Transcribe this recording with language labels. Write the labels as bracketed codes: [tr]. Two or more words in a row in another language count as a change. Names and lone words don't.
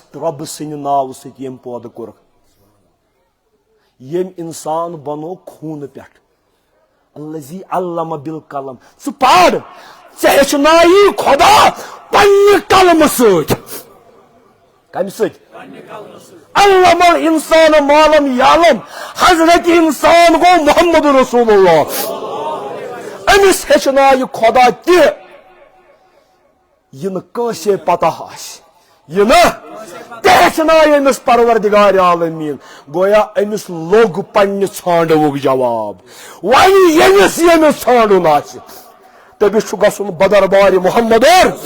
[ks] رۄبہٕ سٕنٛدِ ناوٕ سۭتۍ ییٚمۍ پٲدٕ کوٚرُکھ ییٚمۍ اِنسان بنوو خوٗنہٕ پٮ۪ٹھ [ar] الذی علمَ بالقلم [ks] ژٕ پَر ژےٚ ہیٚچھنایی خۄدا پننہِ قلمہٕ سۭتۍ کمہِ سۭتۍ [ar] علم الانسان ما لم یعلم [ks] حضرت انسان گوٚو [ar] محمد رسول اللہ [ks] أمِس ہیٚچھنایہِ خۄدا تہِ یہِ نہٕ کٲنٛسے پتہ آسہِ یہِ نہٕ تہِ ہیٚچھنایہِ أمِس پروردگارِ عالمیٖن گویا أمِس لوٚگ پننہِ ژھانڈوُک جواب وۄنۍ ییٚمِس ژھانڈُن آسہِ تٔمِس چھُ گژھُن بدربارِ محمدُر